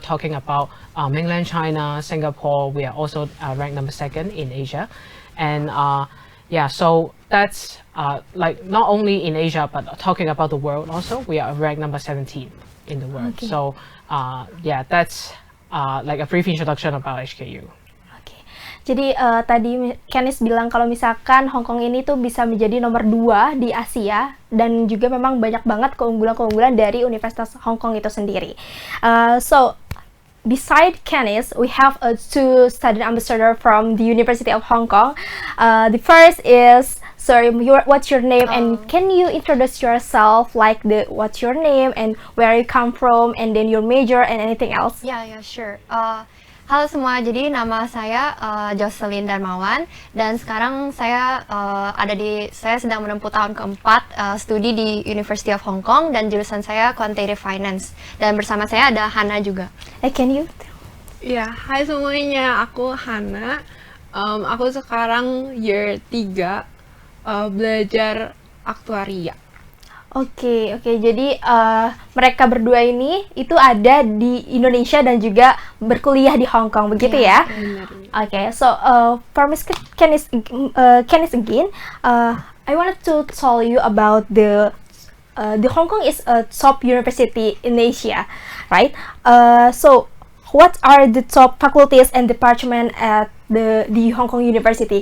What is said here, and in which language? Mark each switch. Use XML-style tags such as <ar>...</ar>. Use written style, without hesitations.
<en>Talking about mainland China, Singapore, we are also ranked number 2nd in Asia. And yeah, so that's like not only in Asia, but talking about the world also, we are ranked number 17 in the world. Okay. So yeah, that's like a brief introduction about HKU. Oke.</en> <id>Jadi tadi Kenneth bilang kalau misalkan Hong Kong ini tuh bisa menjadi nomor 2 di Asia, dan juga memang banyak banget keunggulan-keunggulan dari Universitas Hong Kong itu sendiri.</id> <en>So beside Kenneth, we have 2 student ambassador from the University of Hong Kong. The first is, sorry, what's your name, and can you introduce yourself, like what's your name and where you come from, and then your major and anything else?</en> <id>Ya, sure. Halo semua, jadi nama saya Jocelyn Darmawan, dan sekarang saya saya sedang menempuh tahun keempat studi di University of Hong Kong, dan jurusan saya Quantitative Finance, dan bersama saya ada Hana juga.</id> <en>Can you?</en> <id>Ya, hai semuanya, aku Hana. Aku sekarang year 3 belajar aktuaria. Oke. Jadi mereka berdua ini itu ada di Indonesia dan juga berkuliah di Hong Kong, begitu ya? Benar.</id> <en>Okay, so for Miss Kenneth again, I wanted to tell you about the Hong Kong is a top university in Asia, right? So what are the top faculties and departments at the Hong Kong University?</en>